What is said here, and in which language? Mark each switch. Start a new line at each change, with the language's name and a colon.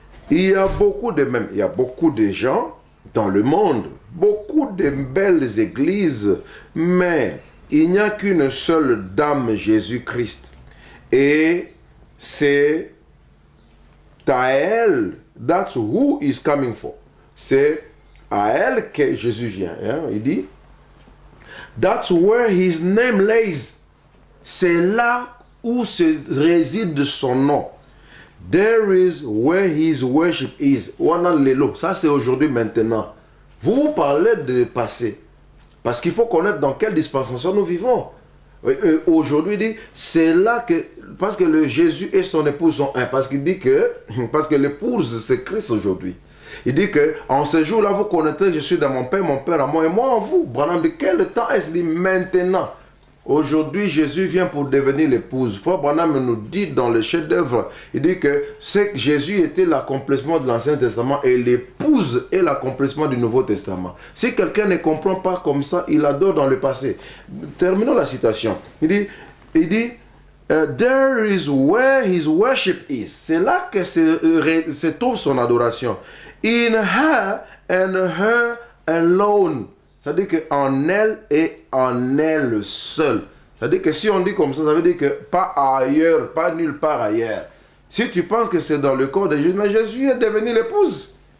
French: Il y a beaucoup de gens dans le monde, beaucoup de belles églises, mais il n'y a qu'une seule dame Jésus-Christ. Et c'est à elle,
English: that's who is coming for.
French: C'est à elle que Jésus vient. Hein? Il dit,
English: that's where his name lays.
French: C'est là où se réside son nom.
English: There is where his worship is.
French: Ça c'est aujourd'hui, maintenant. Vous parlez de passé. Parce qu'il faut connaître dans quelle dispensation nous vivons. Aujourd'hui, il dit, c'est là que, parce que le Jésus et son épouse sont un. Parce qu'il dit que, parce que l'épouse c'est Christ aujourd'hui. Il dit que, en ce jour-là, vous connaîtrez, je suis dans mon Père à moi et moi en vous. Branham dit, quel temps est-ce? Il dit, maintenant. Aujourd'hui, Jésus vient pour devenir l'épouse. Frère Branham nous dit dans le chef-d'œuvre, il dit que Jésus était l'accomplissement de l'Ancien Testament et l'épouse est l'accomplissement du Nouveau Testament. Si quelqu'un ne comprend pas comme ça, il adore dans le passé. Terminons la citation. Il dit,
English: there is where his worship is.
French: C'est là que se trouve son adoration.
English: In her and her alone.
French: C'est-à-dire qu'en elle et en elle seule. C'est-à-dire que si on dit comme ça veut dire que pas ailleurs, pas nulle part ailleurs. Si tu penses que c'est dans le corps de Jésus, mais Jésus est devenu l'épouse.